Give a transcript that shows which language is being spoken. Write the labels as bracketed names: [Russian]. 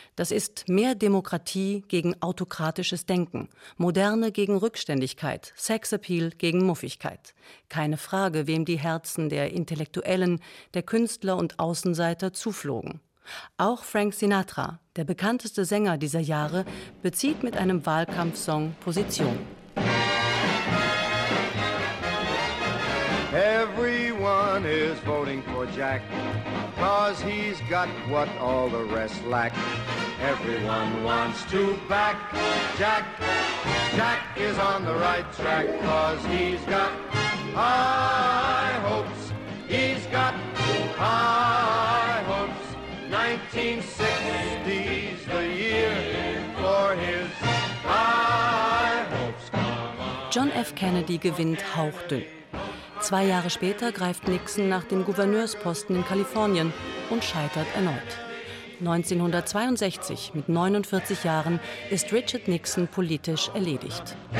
[German] Das ist mehr Demokratie gegen autokratisches Denken, Moderne gegen Rückständigkeit, Sexappeal gegen Muffigkeit. Keine Frage, wem die Herzen der Intellektuellen, der Künstler und Außenseiter zuflogen. Auch Frank Sinatra, der bekannteste Sänger dieser Jahre, bezieht mit einem Wahlkampfsong Position. [English] Everyone is voting for Jack, 'cause he's got what all the rest lack. Everyone wants to back Jack. Jack is on the right track, 'cause he's got high hopes. He's got high hopes. 1960's the year for his high hopes. [German] John F. Kennedy gewinnt hauchdünn. Zwei Jahre später greift Nixon nach dem Gouverneursposten in Kalifornien und scheitert erneut. 1962, mit 49 Jahren, ist Richard Nixon politisch erledigt.